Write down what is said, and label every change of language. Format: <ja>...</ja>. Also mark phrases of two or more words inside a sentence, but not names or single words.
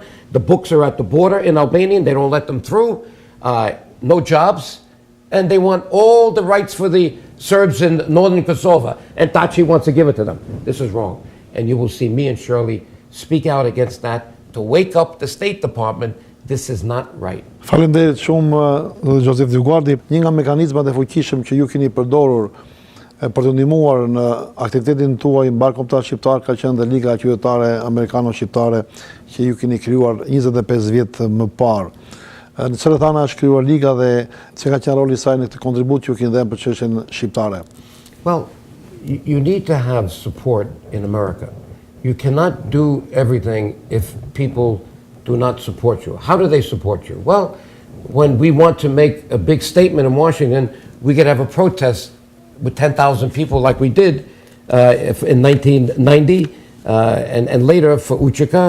<en>The books are at the border in Albanian. They don't let them through. No jobs. And they want all the rights for the Serbs in northern Kosovo. And Taci wants to give it to them. This is wrong. And you will see me and Shirley speak out against that to wake up the State Department This is not right.</en> <sq>Faleminderit shumë Joseph Dioguardi. Një nga mekanizmat e fuqishëm që ju keni përdorur për të ndihmuar në aktivitetin tuaj mbar kombëtar shqiptar ka qenë dhe Liga Qytetare Amerikano-Shqiptare që ju keni krijuar 25 vjet më parë. Në çfarë thana është krijuar Liga dhe çka ka qenë roli i saj në këtë kontribut që ju keni dhënë për çështjen shqiptare?</sq> <en>Well, you need to have support in America. You cannot do everything if people do not support you. How do they support you? Well, when we want to make a big statement in Washington, we could have a protest with 10,000 people like we did in 1990 and later for Uchika.</en>